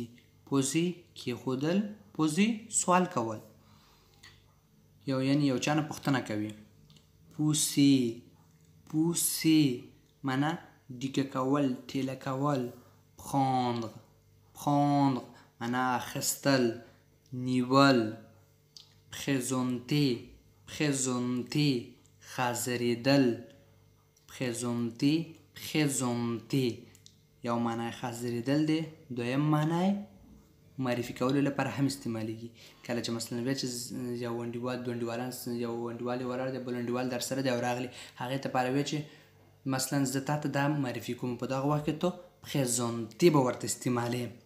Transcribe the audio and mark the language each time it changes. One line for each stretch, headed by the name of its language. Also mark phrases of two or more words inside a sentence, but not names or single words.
Pashto: poser کېښودل poser سوال کول یو یعنی یو چا نه پوښتنه کوي.
French: pousser pousser
Pashto: معنا ډیکه کول ټیله کول.
French: prendre prendre
Pashto: معنا اخیستل نیول.
French: présenter présenter
Pashto: حاضرېدل.
French: présenter présenter
Pashto: یو معنی حاضرېدل دی دویم معنی معرفي کولو لپاره هم استعمالیږي. کله چې مثلا بیا چې یو انډیوال دوه انډیوالان یو انډیوال ولاړ دی بل انډیوال در سره دی او راغلی هغې ته پاره وی چې مثلا زه تا ته دا معرفي کوم په دغه وخت کې تو présenter به ورته استعمالې.